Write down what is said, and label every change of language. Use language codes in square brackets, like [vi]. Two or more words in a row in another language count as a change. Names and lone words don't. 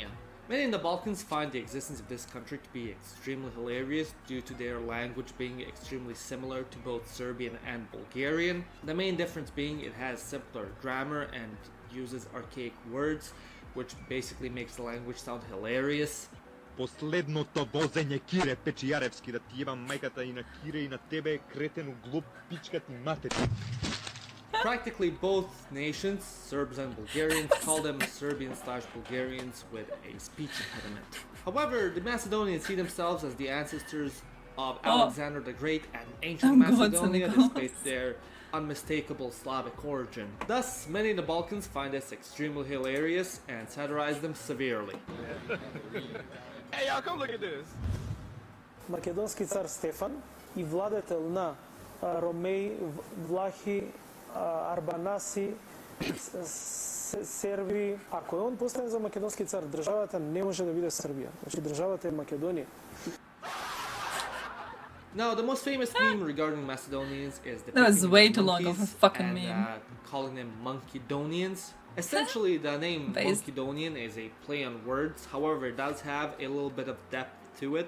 [en] Many in the Balkans find the existence of this country to be extremely hilarious due to their language being extremely similar to both Serbian and Bulgarian. The main difference being it has simpler grammar and uses archaic words, which basically makes the language sound hilarious. [mk] Последното возење кире печијаревски да ти јебам мајката и на кире и на тебе кретену глуп пичка ти матери. [en] Practically both nations, Serbs and Bulgarians, call them Serbian/Bulgarians with a speech impediment. However, the Macedonians see themselves as the ancestors of Alexander the Great and ancient Macedonia, despite their unmistakable Slavic origin. Thus, many in the Balkans find this extremely hilarious and satirize them severely. Hey y'all, come look at this. [mk] Македонски цар Стефан и владетел на Ромеи, Влахи, Арбанаси, Серби. Ако е он поставен за македонски цар, државата не може да биде Србија. Значи државата е Македонија. [en] Now, the most famous meme regarding Macedonians is the That was way too long of a fucking meme. Calling them Monkedonians. Essentially, the name Monkedonian is a play on words, however, it does have a little bit of depth to it.